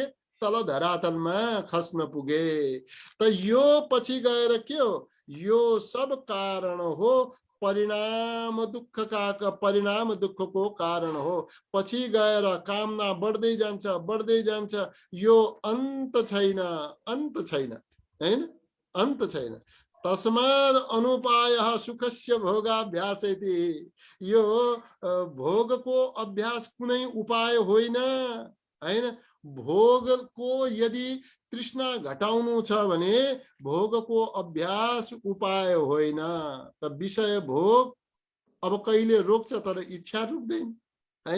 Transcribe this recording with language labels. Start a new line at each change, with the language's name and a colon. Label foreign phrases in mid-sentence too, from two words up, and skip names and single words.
Nepali: तल धरातलमा खस्न पुगे। त यो पछि गएर के हो? यो सब कारण हो, परिणाम दुःखको कारण हो। पछि गएर कामना बढ्दै जान्छ, यो अन्त छैन हैन, अन्त छैन।
Sanskrit: तस्माद अनुपायः सुखस्य भोगाभ्यास इति।
Nepali: यो भोगको अभ्यास कुनै उपाय होइन हैन। भोगको यदि तृष्णा घटाउनु छ भने भोगको अभ्यास उपाय होइन। त विषय भोग अब कहिले रोक्छ, तर इच्छा रुक्दैन है।